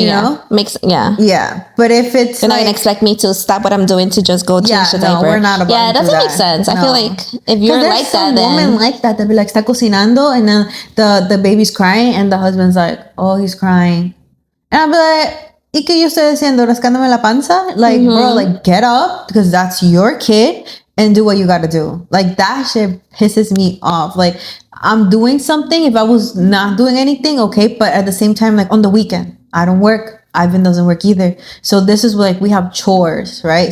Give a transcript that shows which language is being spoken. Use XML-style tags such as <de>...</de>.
<en>you know? Yeah. But if it's you're not gonna expect me to stop what I'm doing to just go change the diaper. We're not about it doesn't make sense. I feel like if you're like that, then women like that, they'll be like,</en> <es>está cocinando,</es> <en>and then the baby's crying, and the husband's like, oh, he's crying, and I'll be like,</en> <es>y que yo estoy diciendo, rascándome la panza.</es> <en>Like, bro, like, get up because that's your kid and do what you gotta do. Like, that shit pisses me off. Like, I'm doing something. If I was not doing anything, okay. But at the same time, like, on the weekend, I don't work. Ivan doesn't work either. So this is like, we have chores, right?</en>